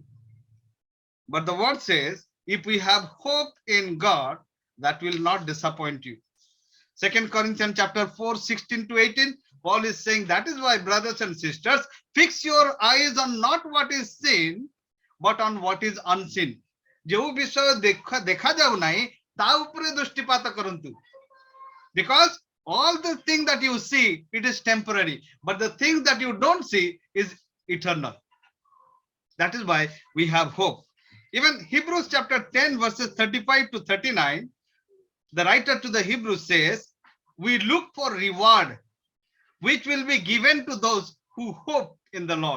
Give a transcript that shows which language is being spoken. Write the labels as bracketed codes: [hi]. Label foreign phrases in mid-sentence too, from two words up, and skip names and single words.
[en] But the word says, if we have hope in God, that will not disappoint you. 2 Corinthians chapter 4, 16 to 18, Paul is saying, that is why, brothers and sisters, fix your eyes on not what is seen, but on what is unseen. [or] ଯେଉଁ ବିଷୟ ଦେଖାଯାଉ ନାହିଁ ତା ଉପରେ ଦୃଷ୍ଟିପାତ କରନ୍ତୁ. [en] Because all the things that you see, it is temporary, but the things that you don't see is eternal. That is why we have hope. Even Hebrews chapter 10 verses 35 to 39, the writer to the Hebrews says, we look for reward, which will be given to those who hope in the Lord.